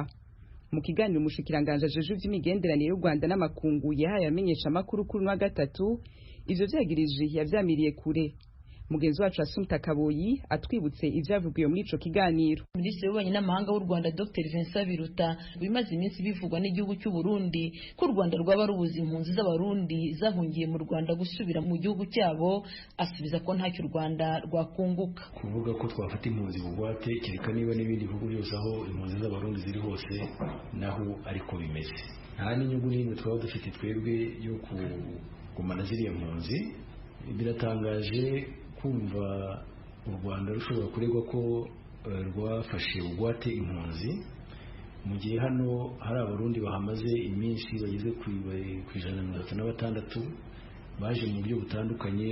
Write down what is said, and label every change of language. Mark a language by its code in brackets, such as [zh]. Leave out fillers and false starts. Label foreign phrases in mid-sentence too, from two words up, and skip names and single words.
[rn] Mu kiganiro umushikiranganje ajeje ivy'imigenderanire y'u Rwanda n'amakungu yahaye amenyesha makuru kuri wa gatatu, ivyo vyagirije yavyamiriye kure. Mugenzi wacu Assumpta Kaboyi atwibutse ivyavugiwe muri ico kiganiro. [rw] Minisitiri w'ububanyi n'amahanga w'u Rwanda Dr Vincent Biruta bimaze iminsi bivugwa n'igihugu cy'u Burundi ko u Rwanda rwaba rubuza impunzi z'abarundi zahungiye mu Rwanda gusubira mu gihugu cyabo, asubiza ko ntacyo u Rwanda rwakunguka. Kuvuga ko twafata impunzi bugwate kereka niba n'ibindi bihugu byose aho impunzi z'abarundi ziri hose naho ariko bimeze. Nta n'inyungu n'imwe twaba dufite twebwe yo kugumana ziriya mpunzi. Biratangaje kumva u Rwanda rushobora kuregwa ko rwafashe bugwate impunzi mu gihe hano hari abarundi bahamaze iminsi bageze ku 136 baje mu buryo butandukanye.